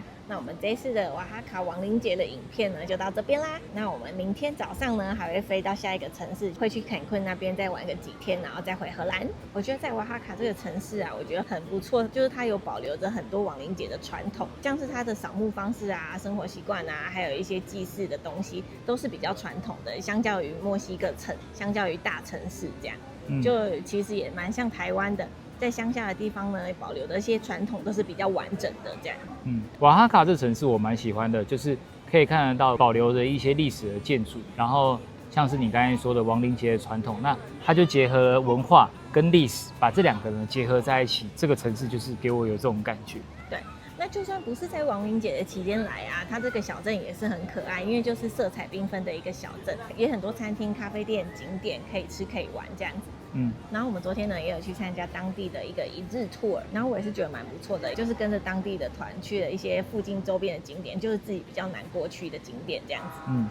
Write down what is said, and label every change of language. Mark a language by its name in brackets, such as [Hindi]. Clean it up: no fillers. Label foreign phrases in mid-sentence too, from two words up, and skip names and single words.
[Chinese] 那我們這一次的瓦哈卡亡靈節的影片呢就到這邊啦。那我們明天早上呢還會飛到下一個城市，會去坎昆那邊再玩個幾天，然後再回荷蘭。我覺得在瓦哈卡這個城市啊，我覺得很不錯，就是它有保留着很多亡靈節的傳統，像是它的掃墓方式啊、生活習慣啊，還有一些祭祀的東西，都是比較傳統的。相較於墨西哥城，相較於大城市這樣，就其實也蠻像台灣的。在鄉下的地方呢，保留的一些傳統都是比較完整的，這樣。瓦哈卡這城市我蠻喜歡的，就是可以看得到保留着一些歷史的建築，然後像是你剛才說的亡靈節的傳統，那它就結合了文化跟歷史，把這兩個呢結合在一起，這個城市就是給我有這種感覺。對，那就算不是在亡靈節的期間來啊，它這個小鎮也是很可愛，因為就是色彩繽紛的一個小鎮，也很多餐廳、咖啡店、景點可以吃可以玩這樣子。然後我們昨天呢也有去參加當地的一個一日 tour， 然後我也是覺得蠻不錯的，就是跟着當地的團去了一些附近周邊的景點，就是自己比較難過去的景點這樣子。